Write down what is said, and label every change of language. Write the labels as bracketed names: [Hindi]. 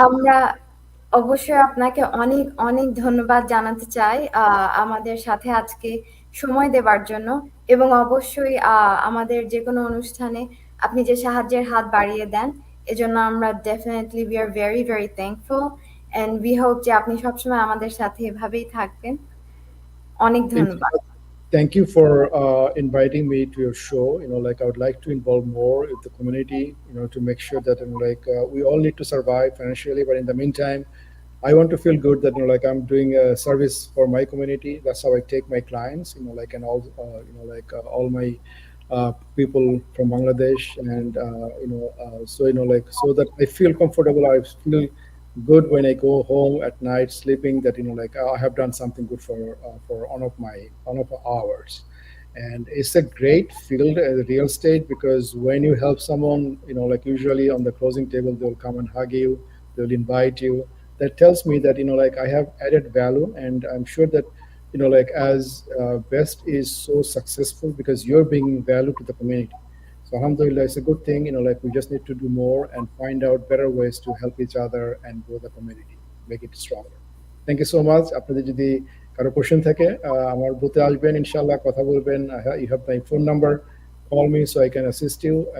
[Bangla] আমরা অবশ্যই আপনাকে অনেক অনেক ধন্যবাদ জানাতে চাই আমাদের সাথে আজকে সময় দেওয়ার জন্য, এবং অবশ্যই আমাদের যে কোনো অনুষ্ঠানে আপনি যে সাহায্যের হাত বাড়িয়ে দেন এজন্য আমরা definitely [English] we are very very thankful, and we hope [Bangla] যে আপনি সবসময় আমাদের সাথে এভাবেই থাকবেন। অনেক ধন্যবাদ। [English] Thank you for inviting me to your show. Like I would like to involve more with the community, to make sure that like we all need to survive financially, but in the meantime, I want to feel good that like I'm doing a service for my community. That's how I take my clients, like and all like all my people from Bangladesh, and so like so that I feel comfortable. I feel good when I go home at night sleeping, that like I have done something good for one of our hours. And it's a great field, real estate, because when you help someone, like usually on the closing table they'll come and hug you, they'll invite you. That tells me that like I have added value, and I'm sure that like as Best is so successful because you're bringing value to the community. So alhamdulillah, it's a good thing, like we just need to do more and find out better ways to help each other and grow the community, make it stronger. Thank you so much. [Bangla] আপনাদের যদি কারো question থাকে আমার বুথে আসবেন, ইনশাআল্লাহ কথা বলবেন। [English] You have my phone number, call me so I can assist you.